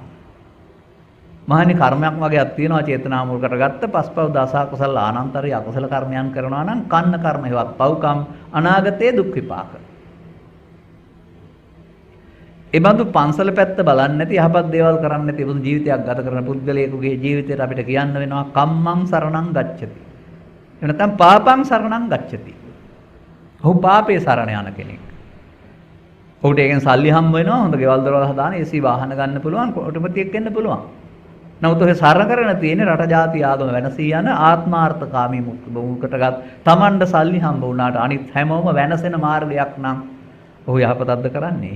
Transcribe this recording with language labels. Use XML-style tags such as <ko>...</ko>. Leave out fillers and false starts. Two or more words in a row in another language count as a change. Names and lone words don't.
<si>මහණි කර්මයක් වගේක් තියෙනවා චේතනා මුල් කරගත්ත පස්පව් දස කුසල ආනන්තරී අකුසල කර්මයන් කරනවා නම් කන්න කර්ම හේවත් පව්කම් අනාගතයේ දුක් විපාක. ඒ බඳු පන්සල පැත්ත බලන්නේ නැති යහපත් දේවල් කරන්නේ නැති බුදු ජීවිතයක් ගත කරන පුද්ගලයෙකුගේ ජීවිතයට අපිට කියන්න වෙනවා</si> <pi>කම්මං සරණං ගච්ඡති.</pi> <si>එහෙම නැත්නම්</si> <pi>පාපං සරණං ගච්ඡති.</pi> <si>ඔහු පාපේ සරණ යන කෙනෙක්. ඔහුට ඒකෙන් සල්ලි හම්බ වෙනවා, හොඳ ගෙවල් දොරවල් හදාන AC වාහන ගන්න පුළුවන්, කොටපතියෙක් වෙන්න පුළුවන්. නමුත් ඔහේ සරණ කරන තියෙන්නේ රට ජාති ආගම වෙනසී යන ආත්මාර්ථකාමී මුකටගත් Tamanට සල්ලි හම්බ වුණාට අනිත් හැමෝම වෙනසෙන මාර්ගයක් නම් ඔහු යහපතක්ද කරන්නේ?</si>